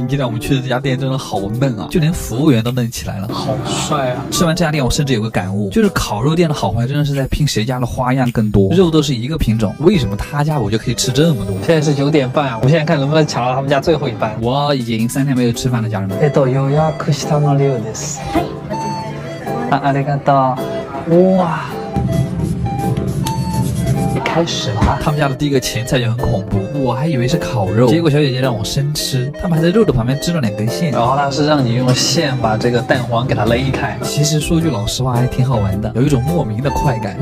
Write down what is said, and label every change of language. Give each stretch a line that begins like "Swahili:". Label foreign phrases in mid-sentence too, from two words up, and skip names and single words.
Chinese: 今天我们去的这家店真的好嫩啊，就连服务员都嫩起来了，好帅啊！吃完这家店，我甚至有个感悟，就是烤肉店的好坏真的是在拼谁家的花样更多。肉都是一个品种，为什么他家我就可以吃这么多？现在是9点半啊，我们现在看能不能抢到他们家最后一班。我已经3天没有吃饭了，家人们。
Japanese: 予約したのリュウです。ありがとう。哇！
Chinese: 开始了，他们家的第一个前菜就很恐怖，我还以为是烤肉，结果小姐姐让我生吃，他们还在肉的旁边织了2根线，然后它是让你用线把这个蛋黄给它勒开。其实说句老实话，还挺好玩的，有一种莫名的快感。